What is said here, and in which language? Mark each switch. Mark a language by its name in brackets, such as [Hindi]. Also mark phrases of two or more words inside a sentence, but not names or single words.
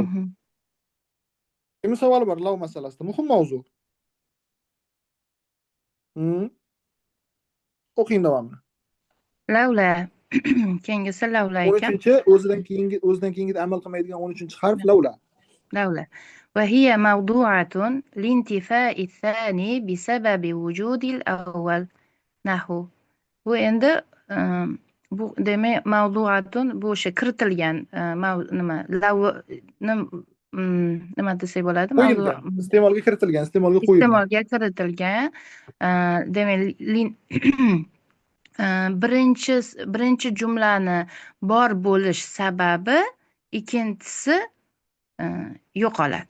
[Uzbek] Kimi savol bor lav masalasida? Muhim mavzu. O'qing davomini. Lavla. Keyingisi lavla ekan. 13-chi o'zidan keyingi amal qilmaydigan 13-harf lavla. lavla. [Arabic] وهي موضوعة لانتفاء الثاني بسبب وجود الأول. نحو. [Uzbek] Bu endi bu demak mavduatun bu o'sha kiritilgan nima nima desak bo'ladi? Iste'molga kiritilgan, iste'molga qo'yilgan. Iste'molga kiritilgan. Demak birinchi jumlani bor bo'lish sababi ikkinchisi yo'qoladi.